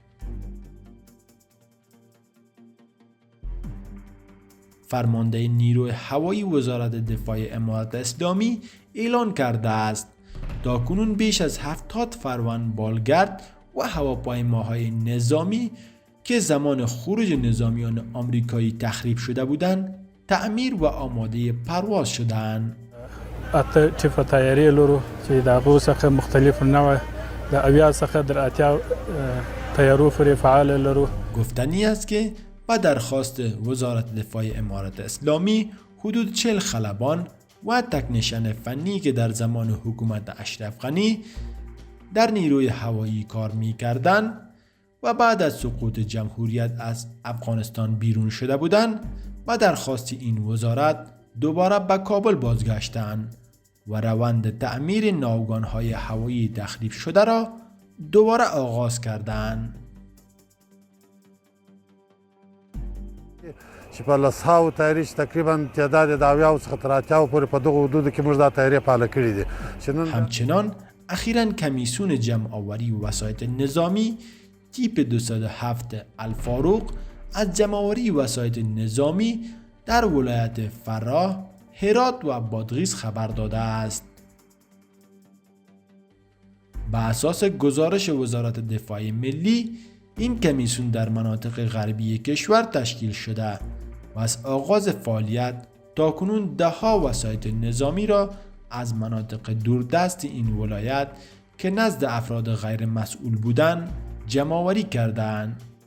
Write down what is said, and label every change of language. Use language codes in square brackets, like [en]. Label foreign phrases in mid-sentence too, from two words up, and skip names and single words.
[fa] فرمانده نیروی هوایی وزارت دفاع امارات اسلامی اعلان کرده است تاکنون بیش از 70 فرمان بالگرد و هواپیماهای نظامی که زمان خروج نظامیان آمریکایی تخریب شده بودند تعمیر و آماده پرواز شدند. [ps] اته ټیپه تیاری لرو چې د هغو څخه مختلف نوع د اویا څخه در اتیا تیارو پورې فعال لرو. [fa] گفتنی است که با درخواست وزارت دفاع امارات اسلامی حدود 40 خلبان و تکنیشن فنی که در زمان حکومت اشرف غنی در نیروی هوایی کار می‌کردند و بعد از سقوط جمهوریت از افغانستان بیرون شده بودند و درخواست این وزارت دوباره به کابل بازگشتند و روند تعمیر ناوگان‌های هوایی تخریب شده را دوباره آغاز کردند. [ps] چې په لسهاو تیارې چې تقریبا تعداد د اویاو څخه تر اتیاو پورې په دغو حدودو کې موږ دا تیارې فعاله کړي دي. [fa] همچنان اخیراً کمیسیون جمع آوری وسایط نظامی تیپ 207 الفاروق از جمع آوری وسایط نظامی در ولایت فراه، هرات و بادغیس خبر داده است. به اساس گزارش وزارت دفاع ملی، این کمیسیون در مناطق غربی کشور تشکیل شده و از آغاز فعالیت تاکنون ده‌ها وسایط نظامی را از مناطق دوردست این ولایت که نزد افراد غیر مسئول بودند جمع‌آوری کردند.